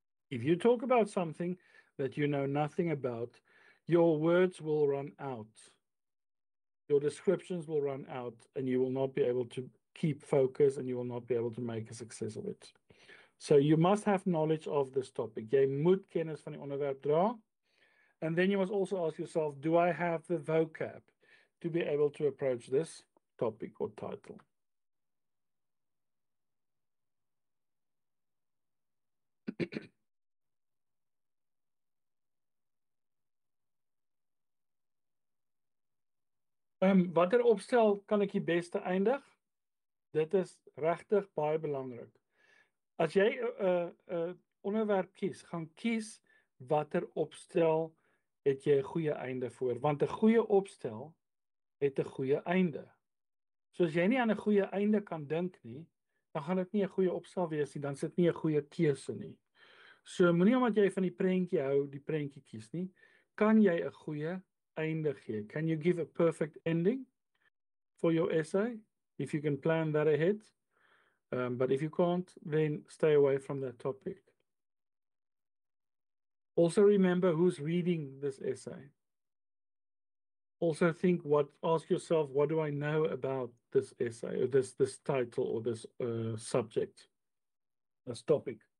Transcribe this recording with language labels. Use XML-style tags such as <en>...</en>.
<en>If you talk about something that you know nothing about, your words will run out. Your descriptions will run out, and you will not be able to keep focus, and you will not be able to make a success of it. So you must have knowledge of this topic.</en> <af>Jy moet kennis van die onderwerp dra.</af> <en>And then you must also ask yourself, do I have the vocab to be able to approach this topic or title?</en> <af>Watter opstel kan ek die beste eindig? Dit is regtig baie belangrik. As jy 'n onderwerp kies, gaan kies watter opstel het jy 'n goeie einde voor, want 'n goeie opstel het 'n goeie einde. So as jy nie aan 'n goeie einde kan dink nie, dan gaan dit nie 'n goeie opstel wees nie, dan sit nie 'n goeie keuse nie. So moenie omdat jy van die prentjie hou, die prentjie kies nie. Kan jy 'n goeie einde gee?</af> <en>Can you give a perfect ending for your essay if you can plan that ahead? But if you can't, then stay away from that topic. Also remember who's reading this essay. Also ask yourself, what do I know about this essay or this title or this subject, this topic?</en>